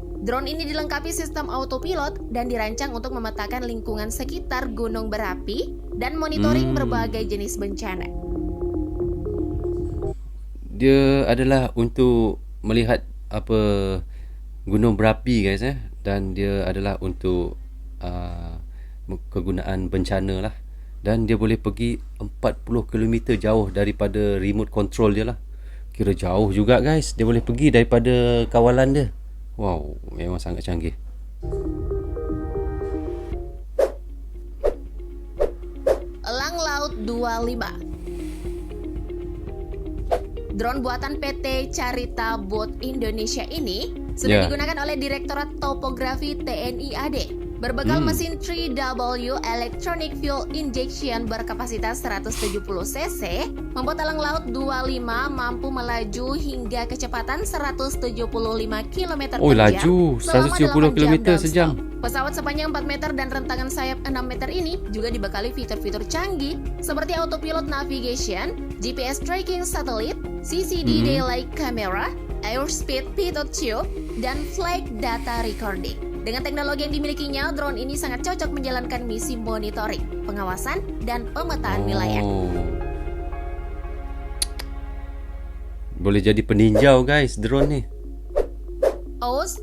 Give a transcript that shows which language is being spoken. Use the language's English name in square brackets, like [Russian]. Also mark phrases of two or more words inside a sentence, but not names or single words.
[Indonesian] Drone ini dilengkapi sistem autopilot dan dirancang untuk memetakan lingkungan sekitar gunung berapi dan monitoring berbagai jenis bencana. [Malay] Dia adalah untuk melihat gunung berapi guys dan dia adalah untuk kegunaan bencana lah, dan dia boleh pergi 40 km jauh daripada remote control dia lah. Kira jauh juga guys, dia boleh pergi daripada kawalan dia. Wow, memang sangat canggih. [Indonesian] Drone buatan PT Carita Boat Indonesia ini sudah digunakan oleh Direktorat Topografi TNI AD. Berbekal mesin 3W [English] Electronic Fuel Injection [Indonesian] berkapasitas 170 cc, membuat elang laut 25 mampu melaju hingga kecepatan 175 km per [Malay] Oh, [Indonesian] jam [Malay] laju selama 170 km non-stop. sejam. [Indonesian] Pesawat sepanjang 4 meter dan rentangan sayap 6 meter ini juga dibekali fitur-fitur canggih seperti [English] autopilot navigation, GPS tracking satellite, CCD daylight camera, airspeed pitot tube, [Indonesian] dan [English] flight data recording. [Indonesian] Dengan teknologi yang dimilikinya, drone ini sangat cocok menjalankan misi monitoring, pengawasan, dan pemetaan wilayah. [Malay] Boleh jadi peninjau guys, drone nih. OS